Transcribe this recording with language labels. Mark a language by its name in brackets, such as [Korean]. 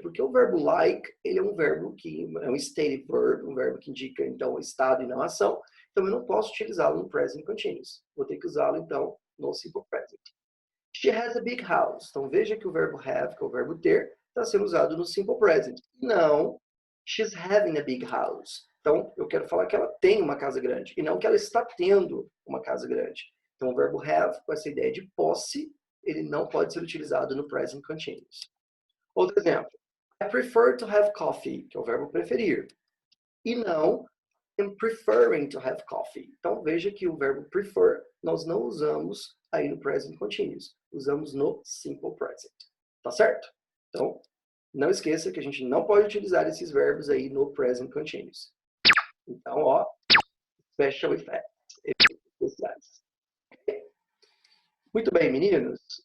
[Portuguese] Porque o verbo like, ele é um verbo que é um stative verb, um verbo que indica, então, estado e não ação. Então, eu não posso utilizá-lo no present continuous. Vou ter que usá-lo, então, no simple present. [English] She has a big house. [Portuguese] Então, veja que o verbo have, que é o verbo ter, está sendo usado no simple present. Não, [English] she's having a big house. [Portuguese] Então, eu quero falar que ela tem uma casa grande, e não que ela está tendo uma casa grande. Então, o verbo have, com essa ideia de posse, ele não pode ser utilizado no present continuous. Outro exemplo. [English] I prefer to have coffee, [Portuguese] que é o verbo preferir. E não [English] I'm preferring to have coffee. [Portuguese] Então, veja que o verbo prefer nós não usamos aí no present continuous. Usamos no simple present. Tá certo? Então, não esqueça que a gente não pode utilizar esses verbos aí no present continuous. Então, ó, special effects, efeitos especiais. Muito bem, meninos.